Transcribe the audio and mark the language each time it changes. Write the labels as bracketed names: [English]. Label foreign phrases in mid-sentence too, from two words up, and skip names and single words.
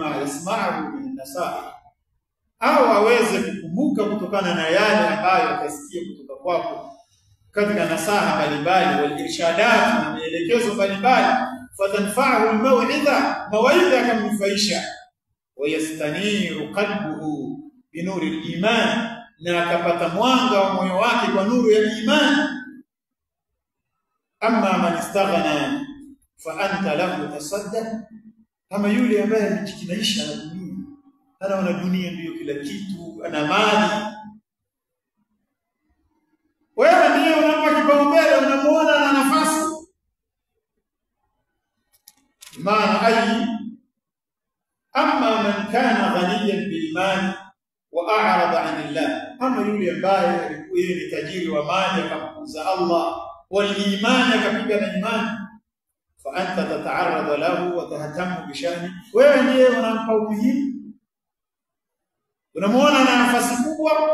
[Arabic] يسمع من نصائح [Swahili] au aweze kukumbuka kutokana na yale ambayo atasikia kutoka kwako katika nasaha mbalimbali [Arabic] والإرشادات [Swahili] na maelekezo mbalimbali [Arabic] فتنفعه الموعظة [Swahili] mawaidha kamnufaisha [Arabic] ويستنير قلبه بنور الإيمان [Swahili] na akapata mwanga wa moyo wake kwa nuru ya iman [Arabic] أما من استغنى فأنت له تصدى [Swahili] kama yule ambaye amejikinaisha na dunia anaona dunia ndiyo kila kitu ana mali wewe ndiye unampa kipaumbele unamuona na nafasi maana [Arabic] أي أما من كان غنيا بالمال وأعرض عن الله [Swahili] ama yule ambaye alikuwa ni tajiri wa mali akampuuza Allah [Arabic] والإيمان [Swahili] akapiga na imani [Arabic] فأنت تتعرض له وتهتم بشأن [Swahili] wewe ndiye unampa umuhimu unamuona na nafasi kubwa